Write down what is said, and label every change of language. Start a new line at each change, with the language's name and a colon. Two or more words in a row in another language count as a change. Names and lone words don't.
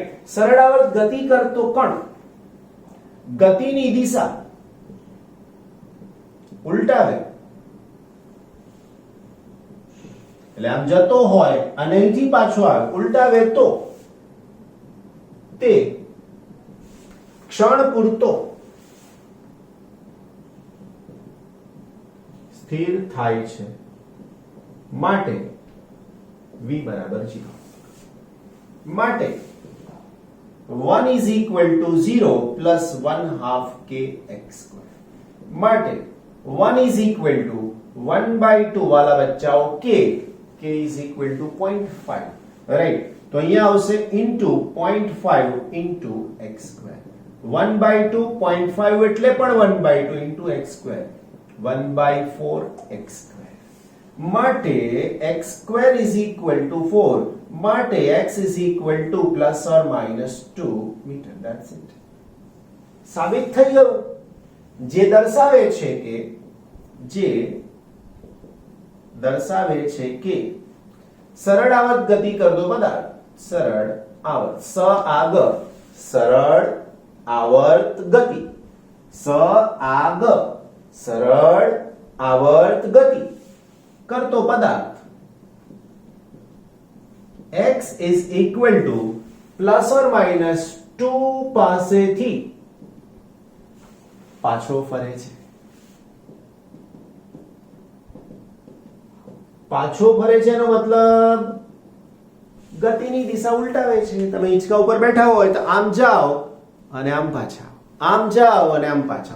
Gujarati: સરળ આવર્ત ગતિ કરતો કણ ગતિની દિશા ઉલટાવે એટલે આમ જતો હોય અને અહીંથી પાછો આવે, ઉલટાવે તો તે ક્ષણ પૂરતો સ્થિર થાય છે, માટે v બરાબર 0. માટે
English: 1 is equal to 0 plus 1/2 kx².
Gujarati: માટે
English: 1 is equal to 1/2
Gujarati: વાલા બચ્ચાઓ
English: k is equal to 0.5, રાઈટ.
Gujarati: તો અહીંયા આવશે
English: into 0.5 into
Gujarati: x². 1/2 0.5 એટલે પણ 1/2 into x², 1/4 x². માટે
English: x² is equal to 4,
Gujarati: માટે
English: x is equal to plus or minus 2 meter. That's it.
Gujarati: સાબિત થઈ ગયું. જે દર્શાવે છે કે સરળ આવર્ત ગતિ કરતો પદાર્થ, સરળ આવર્ત સરળ આવર્ત ગતિ, સરળ આવર્ત ગતિ કરતો પદાર્થ
English: x is equal to plus or minus 2
Gujarati: પાસેથી પાછો ફરે છે. પાછો ફરે છે એનો મતલબ ગતિની દિશા ઉલટાવે છે. તમે હિંચકા ઉપર બેઠા હોય તો આમ જાઓ અને આમ પાછા, આમ જાઓ અને આમ પાછા.